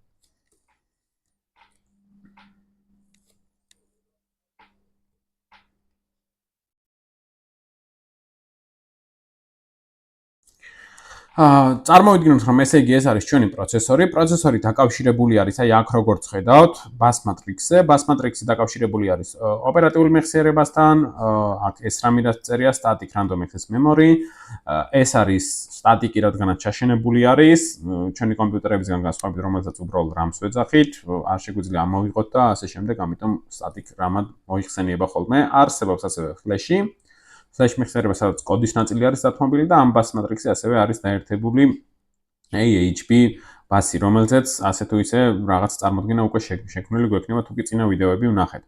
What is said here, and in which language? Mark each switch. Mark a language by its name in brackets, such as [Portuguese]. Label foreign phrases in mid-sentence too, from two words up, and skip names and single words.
[Georgian] წარმოვიდგინოთ, რომ ესე იგი ეს არის ჩვენი პროცესორი. პროცესორი დაკავშირებული არის აი აქ როგორც ხედავთ, [English] bus matrix-ზე. Bus matrix- [Georgian] ი დაკავშირებული არის ოპერატიული მეხსიერებასთან, აქ ეს რამე წერია [English] static random access memory. [Georgian] ეს არის სტატიკი, რადგანაც ჩაშენებული არის, ჩვენი კომპიუტერებისგან განსხვავებით, რომელსაც უბრალოდ RAM-ს ვეძახით, არ შეგვიძლია ამოვიღოთ და ასე შემდეგ, ამიტომ [English] static RAM- [Georgian] ად მოიხსენიება ხოლმე. არსებობს ასევე flash-ი. Flash მეხსიერება, სადაც კოდის ნაწილი არის დათმობილი და ამ [English] bus matrix- [Georgian] ი ასევე არის დაერთებული AHB ბასი, რომელზეც ასე თუ ისე რაღაც წარმოდგენა უკვე შექმნილი გვექნება, თუ კი წინა ვიდეოები ვნახეთ.